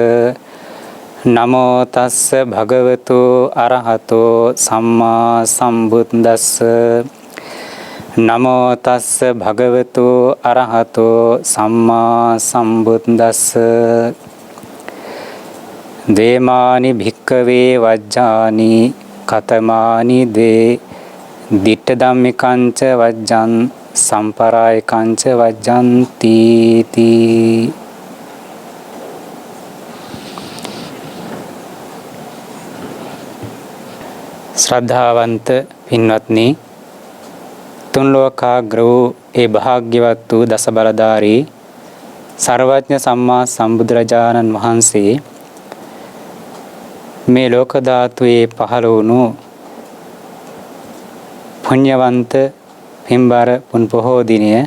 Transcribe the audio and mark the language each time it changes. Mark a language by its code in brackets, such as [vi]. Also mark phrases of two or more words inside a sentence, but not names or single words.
[pi] නමෝ තස්ස භගවතු අරහතෝ සම්මා සම්බුද්දස්ස. නමෝ තස්ස භගවතු අරහතෝ සම්මා සම්බුද්දස්ස. දේමානි භික්කවේ වජ්ජානි කතමානි දේ දිට්ඨ ධම්මිකංච වජ්ජං සම්පරායකංච වජ්ජන්ති තී. [si] ශ්‍රද්ධාවන්ත පින්වත්නි, තුන් ලෝකාග්‍ර වූ ඒ භාග්‍යවත් වූ දස බලධාරී සර්වඥ සම්මා සම්බුදුරජාණන් වහන්සේ මේ ලෝක ධාතුවේ පහළ වුණු පුණ්‍යවන්ත පින්බර පුන් පොහෝ දිනය